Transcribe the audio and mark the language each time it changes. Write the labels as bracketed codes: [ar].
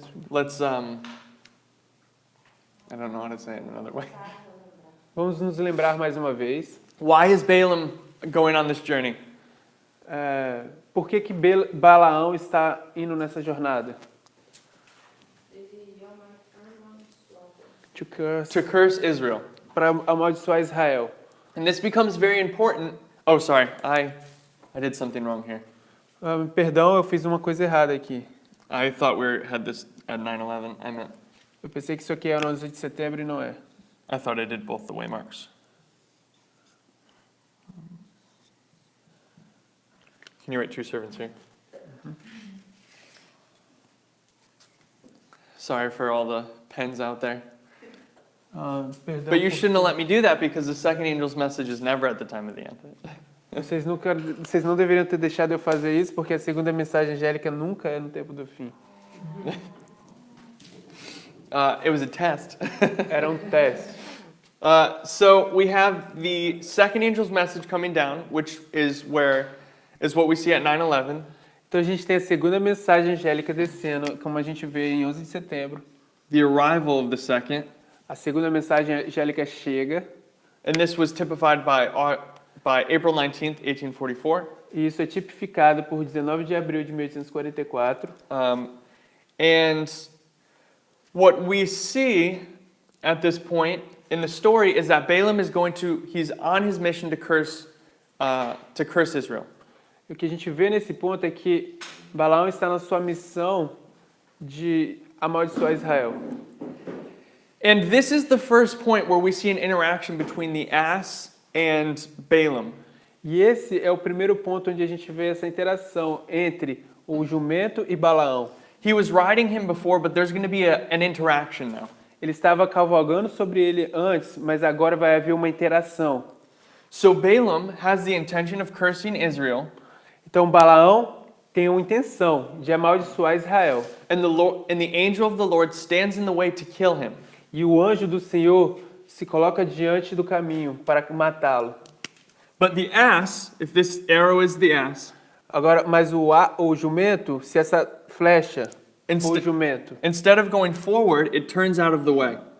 [en] Let's I don't know how to say it another way. [pt] Vamos nos lembrar mais uma vez. [en] Why is Balaam going on this journey? [pt] Por que Balaão está indo nessa jornada? [en] To curse Israel. [pt] Para amaldiçoar Israel. [en] And this becomes very important. Oh, sorry. I did something wrong here. [pt] Perdão, eu fiz uma coisa errada aqui. [en] I thought had this at 9/11. I meant [pt] Eu pensei que isso aqui era 11 de setembro e não é. [en] I thought I did both the waymarks. Can you write 2 servants here? Sorry for all the pens out there. [pt] Perdão, [en] But you shouldn't have let me do that because the second angel's message is never at the time of the end. [pt] vocês não deveriam ter deixado eu fazer isso, porque a segunda mensagem angélica nunca é no tempo do fim. [en] It was a test. [pt] Era um teste. [en] So we have the second angel's message coming down, which is what we see at 9/11. [pt] Então a gente tem a segunda mensagem angélica descendo, como a gente vê em 11 de setembro. [en] The arrival of the second, [pt] A segunda mensagem angélica chega, [en] and this was typified by April 19th, 1844. [pt] e isso é tipificado por 19 de abril de 1844. [en] And what we see at this point in the story is that Balaam he's on his mission to curse Israel. [pt] E o que a gente vê nesse ponto é que Balaão está na sua missão de amaldiçoar Israel. [en] And this is the first point where we see an interaction between the ass and Balaam. [pt] E esse é o primeiro ponto onde a gente vê essa interação entre o jumento e Balaão. [en] He was riding him before, but there's going to be an interaction now. [pt] Ele estava cavalgando sobre ele antes, mas agora vai haver uma interação. [en] So Balaam has the intention of cursing Israel, [pt] Então Balaão tem uma intenção de amaldiçoar Israel. [en] and the angel of the Lord stands in the way to kill him. [pt] E o anjo do Senhor se coloca diante do caminho para matá-lo. [en] But the ass, if this arrow is the ass, [pt] Agora, mas o jumento, se essa flecha for o jumento, [en] instead of going forward, it turns out of the way.